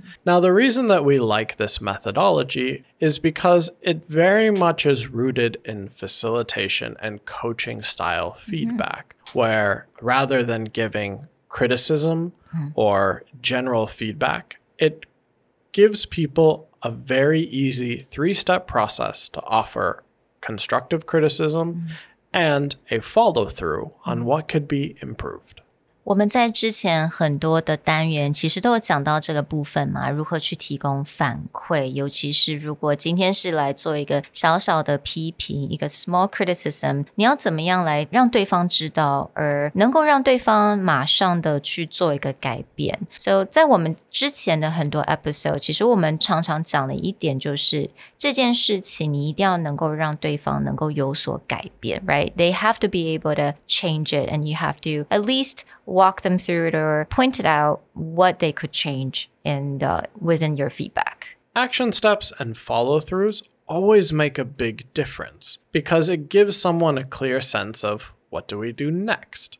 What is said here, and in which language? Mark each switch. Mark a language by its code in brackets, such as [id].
[en] Now, the reason that we like this methodology is because it very much is rooted in facilitation and coaching style feedback, where rather than giving criticism or general feedback, it gives people a very easy three-step process to offer constructive criticism and a follow-through on what could be improved. [zh] 我们在之前很多的单元其实都有讲到这个部分嘛，如何去提供反馈，尤其是如果今天是来做一个小小的批评，一个 [en] small criticism， [zh] 你要怎么样来让对方知道，而能够让对方马上的去做一个改变。 So 在我们之前的很多 episode， 其实我们常常讲的一点就是这件事情你一定要能够让对方能够有所改变 right? [en] They have to be able to change it and you have to at least walk them through it or point it out what they could change within your feedback. Action steps and follow-throughs always make a big difference because it gives someone a clear sense of what do we do next.